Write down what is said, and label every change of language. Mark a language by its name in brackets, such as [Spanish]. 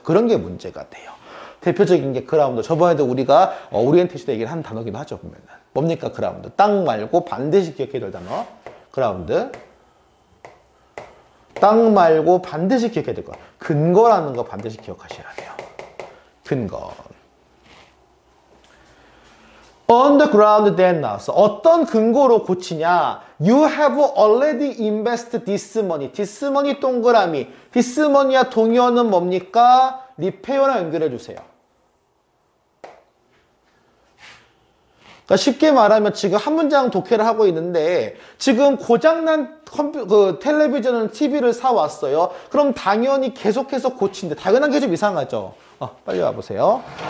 [Korean] 그런 게 문제가 돼요. 대표적인 게 그라운드. 저번에도 우리가 오리엔테이션 얘기를 한 단어기도 하죠. 보면은. 뭡니까 그라운드? 땅 말고 반드시 기억해야 될 단어. 그라운드. 땅 말고 반드시 기억해야 될 거. 근거라는 거 반드시 기억하셔야 돼요. 근거. [English] On the ground then 나왔어. [Korean] 어떤 근거로 고치냐? [English] You have already invested this money. this money [Korean] 동그라미. [English] this money [Korean] 와 동의어는 뭡니까? 리페어랑 연결해 주세요. 그러니까 쉽게 말하면 지금 한 문장 독해를 하고 있는데 지금 고장난 텔레비전은 TV를 사왔어요. 그럼 당연히 계속해서 고친대. 당연한 게 좀 이상하죠. 빨리 와보세요.